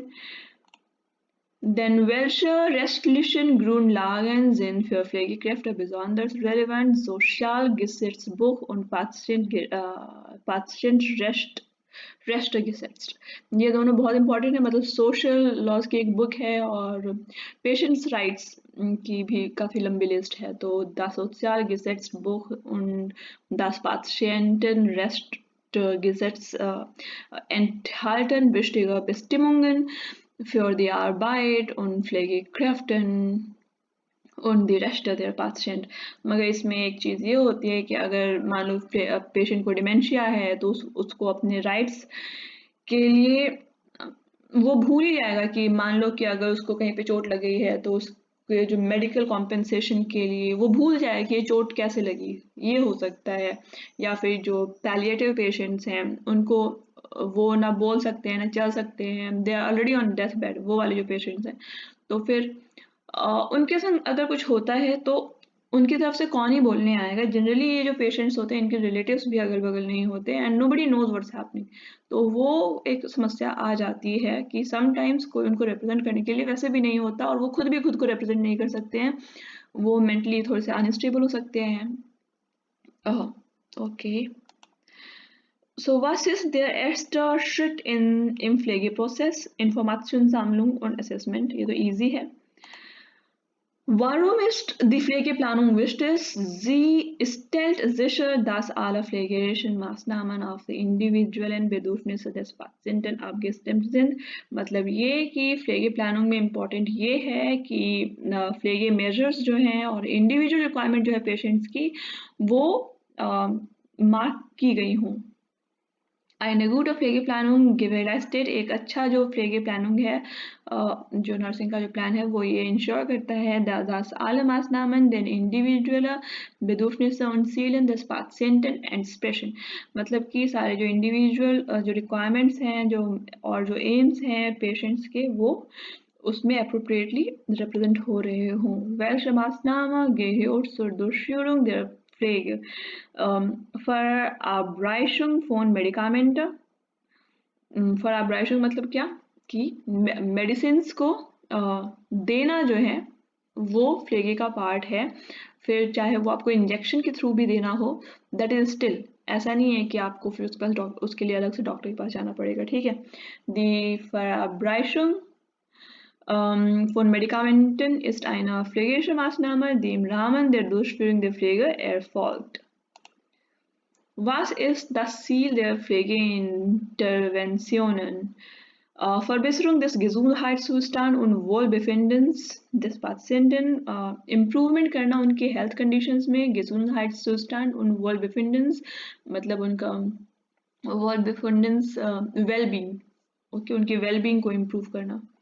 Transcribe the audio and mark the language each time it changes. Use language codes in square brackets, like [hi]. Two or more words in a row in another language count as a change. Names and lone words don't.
[de] Denn welche rechtlichen Grundlagen sind für Pflegekräfte besonders relevant? Sozialgesetzbuch und Patientenrechte [hi] ये दोनों बहुत इंपॉर्टेंट है, मतलब [en] social laws [hi] की एक बुक है और [en] patients rights [hi] की भी काफ़ी लंबी लिस्ट है। [de] तो das Sozialgesetzbuch und das Patientenrechtsgesetz enthalten wichtige Bestimmungen für die Arbeit und Pflegekräften und die Rechte der Patient। [hi] मगर इसमें एक चीज़ ये होती है कि अगर मान लो पेशेंट को डिमेंशिया है तो उसको अपने राइट्स के लिए वो भूल ही जाएगा कि मान लो कि अगर उसको कहीं पे चोट लग गई है तो उसके जो [en] medical compensation [hi] के लिए वो भूल जाए कि ये चोट कैसे लगी, ये हो सकता है। या फिर जो [en] palliative patients [hi] हैं उनको वो ना बोल सकते हैं ना चल सकते हैं, [en] they are already on death bed, [hi] वो वाले जो पेशेंट्स हैं, तो फिर उनके संग अगर कुछ होता है तो उनकी तरफ से कौन ही बोलने आएगा। जनरली ये जो पेशेंट्स होते हैं इनके रिलेटिव्स भी अगल बगल नहीं होते [en] and nobody knows what's happening, [hi] तो वो एक समस्या आ जाती है कि समटाइम्स कोई उनको रिप्रेजेंट करने के लिए वैसे भी नहीं होता और वो खुद भी खुद को रिप्रेजेंट नहीं कर सकते हैं, वो मेंटली थोड़े से अनस्टेबल हो सकते हैं। ओके, [de] so was ist der erste Schritt im Pflegeprozess? Informationssammlung und Assessment, [hi] ये तो easy है। [de] Warum ist die Pflegeplanung wichtig? Sie stellt sicher, dass alle pflegerischen Maßnahmen auf die individuellen Bedürfnisse des Patienten abgestimmt sind। [hi] मतलब ये कि फ्लेगे प्लानिंग में इम्पॉर्टेंट ये है कि फ्लेगे मेजर्स जो हैं और [en] individual requirement [hi] जो है पेशेंट्स की वो मार्क की गई हों। [de] Eine gute Pflegeplanung gewährleistet, [hi] एक अच्छा जो फ्लेगे प्लानिंग है जो नर्सिंग का जो प्लान है वो ये इंश्योर करता है [de] dass alle Maßnahmen den individuellen Bedürfnisse und Zielen des Patienten entsprechen, [hi] मतलब कि सारे जो इंडिविजुअल जो रिक्वायरमेंट्स हैं जो और जो एम्स हैं पेशेंट्स के वो उसमें [en] appropriately represent [hi] हो रहे हों. [de] Welche Maßnahme gehört zur Durchführung der Pflege? Verabreichung von Medikamente. [hi] फॉर मतलब क्या कि मेडिसिन को देना जो है वो फ्लेगे का पार्ट है. फिर चाहे वो आपको इंजेक्शन के थ्रू भी देना हो, [en] that is still, [hi] ऐसा नहीं है कि आपको फिर उसके पास उसके लिए अलग से डॉक्टर के पास जाना पड़ेगा. ठीक है. [de] दी Verabreichung von Medikamenten ist eine pflegerische Maßnahme, die im Rahmen der Durchführung der Pflege erfolgt. Was ist das Ziel der Pflegeinterventionen? Verbesserung des Gesundheitszustands und Wohlbefindens des Patienten, [hi] Improvement करना उनके [en] health conditions [hi] में, [de] Gesundheitszustand und Wohlbefindens [hi] मतलब उनका Wohlbefindens well-being, okay, उनके well-being को improve करना.